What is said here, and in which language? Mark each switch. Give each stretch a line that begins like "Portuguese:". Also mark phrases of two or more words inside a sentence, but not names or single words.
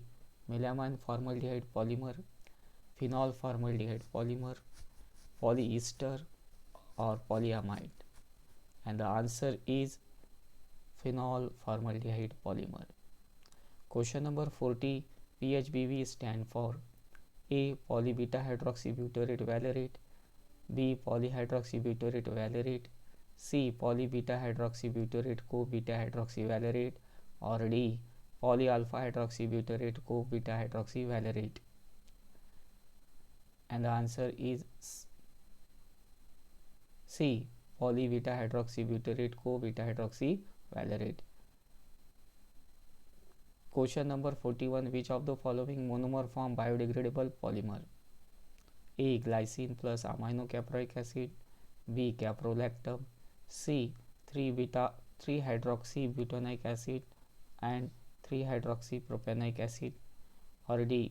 English: Melamine formaldehyde polymer, phenol formaldehyde polymer, polyester, or polyamide. And the answer is phenol formaldehyde polymer. Question number 40. PHBV stand for A. Polybeta hydroxybutyrate valerate, B. Polyhydroxybutyrate valerate, C. Polybeta hydroxybutyrate co-beta hydroxyvalerate, or D. Polyalpha hydroxybutyrate co-beta hydroxyvalerate. And the answer is C. Polybeta hydroxybutyrate co-beta hydroxyvalerate. Question number 41. Which of the following monomer form biodegradable polymer? A. Glycine plus aminocaproic acid, B. caprolactam, C. 3-hydroxybutanoic acid and 3-hydroxypropanoic acid, or D.